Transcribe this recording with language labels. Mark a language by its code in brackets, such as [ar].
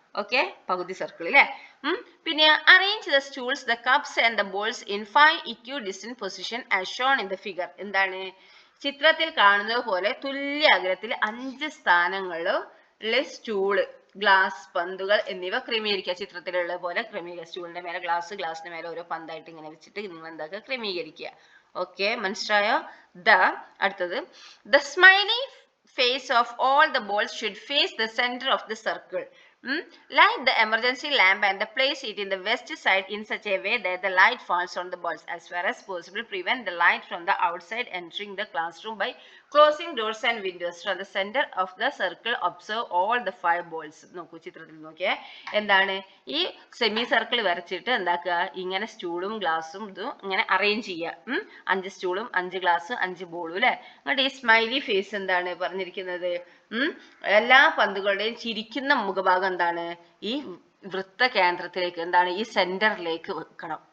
[ml] Okay, പകുതി circle അല്ലേ. പിന്നെ [en] Arrange the stools, the cups and the balls in 5 equal distant position as shown in the figure. [ml] എന്താണ്, ചിത്രത്തിൽ കാണുന്നത് പോലെ തുല്യ അകലത്തിൽ 5 സ്ഥാനങ്ങളുള്ള സ്റ്റൂള്, ഗ്ലാസ്, പന്തുകൾ എന്നിവ ക്രമീകരിക്കുക. ചിത്രത്തിലുള്ള പോലെ ക്രമീകരിക്കുക. സ്റ്റൂളിന്റെ മേലെ ഗ്ലാസ്, ഗ്ലാസിന്റെ മേലെ ഓരോ പന്തായിട്ട് ഇങ്ങനെ വെച്ചിട്ട് നിങ്ങൾ എന്താക്കുക, ക്രമീകരിക്കുക. ഓക്കെ, മനസ്സിലായോ? [en] അടുത്തത് the smiley face of all the balls should face the center of the circle. Light the emergency lamp and place it in the west side in such a way that the light falls on the balls. As far as possible, prevent the light from the outside entering the classroom by closing doors and windows. From the center of the circle, observe all the 5 balls. [ml] നോക്കൂ, ചിത്രത്തിൽ നോക്കിയേ. എന്താണ്, ഈ semi circle വരച്ചിട്ട് എന്താക്കുക, ഇങ്ങനെ സ്റ്റൂളും ഗ്ലാസും ഇതും ഇങ്ങനെ അറേഞ്ച് ചെയ്യുക. 5 സ്റ്റൂളും 5 ഗ്ലാസും 5 ബോളും അല്ലെ. എന്നിട്ട് ഈ സ്മൈലി ഫേസ് എന്താണ് പറഞ്ഞിരിക്കുന്നത്, എല്ലാ പന്തുകളുടെയും ചിരിക്കുന്ന മുഖഭാഗം എന്താണ്, ഈ വൃത്ത കേന്ദ്രത്തിലേക്ക്, എന്താണ്, ഈ സെന്ററിലേക്ക് വെക്കണം.